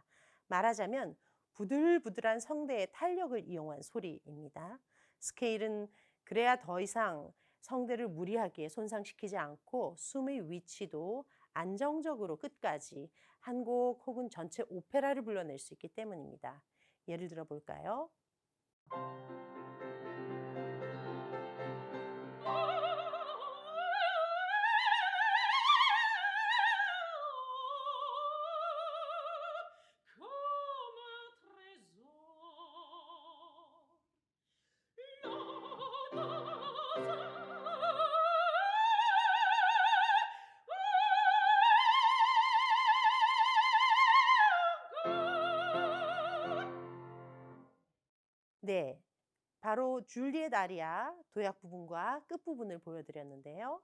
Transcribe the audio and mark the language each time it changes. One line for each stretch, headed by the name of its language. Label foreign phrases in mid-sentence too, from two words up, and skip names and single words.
Korean: 말하자면 부들부들한 성대의 탄력을 이용한 소리입니다. 스케일은 그래야 더 이상 성대를 무리하게 손상시키지 않고 숨의 위치도 안정적으로 끝까지 한 곡 혹은 전체 오페라를 불러낼 수 있기 때문입니다. 예를 들어 볼까요?
French: Comme un trésor,
Korean: 네, 바로 줄리엣 아리아 도약 부분과 끝 부분을 보여드렸는데요.